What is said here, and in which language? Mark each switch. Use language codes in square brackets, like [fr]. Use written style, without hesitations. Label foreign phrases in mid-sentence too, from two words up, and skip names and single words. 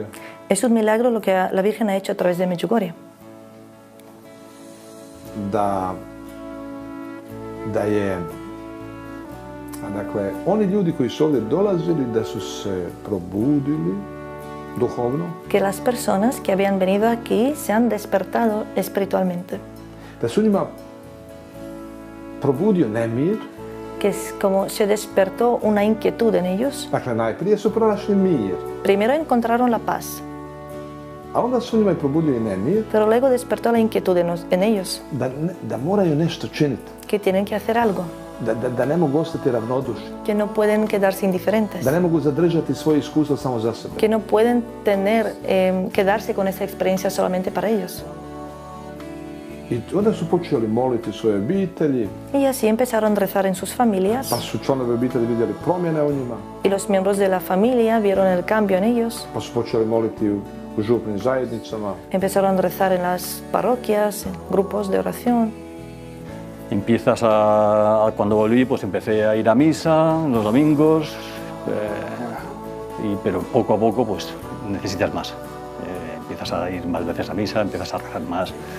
[es] Es un milagro lo que la Virgen ha hecho a través de Medjugorje. [hr] Da je, dakle, oni ljudi koji su ovdje dolazili, da su se probudili duhovno. [es] Que las personas que habían venido aquí se han despertado espiritualmente. [hr] Da su njima probudio nemir. [es] Que es como se despertó una inquietud en ellos. [hr] Dakle, najprije su pronašli mir. [es] Primero encontraron la paz. [hr] A onda su njima i probudili nemir. [es] Pero luego despertó la inquietud en ellos. [hr] Da moraju nešto činiti. [es] Que tienen que hacer algo. [hr] Da ne mogu ostati ravnodušni. [es] Que no pueden quedarse indiferentes. [hr] Da ne mogu zadržati svoje iskustvo samo za sebe. [es] Que no pueden quedarse con esa experiencia solamente para ellos. [hr] I onda su počeli moliti svoje obitelji. [es] Y así empezaron a rezar en sus familias. [hr] Pa su članovi obitelji vidjeli promjene u njima. [es] Y los miembros de la familia vieron el cambio en ellos. [hr] Pa su počeli moliti u župnim zajednicama. [es] Empezaron a rezar en las parroquias, en grupos de oración. Cuando volví, pues empecé a ir a misa los domingos, pero poco a poco pues necesitas más. Empiezas a ir más veces a misa, empiezas a rezar más.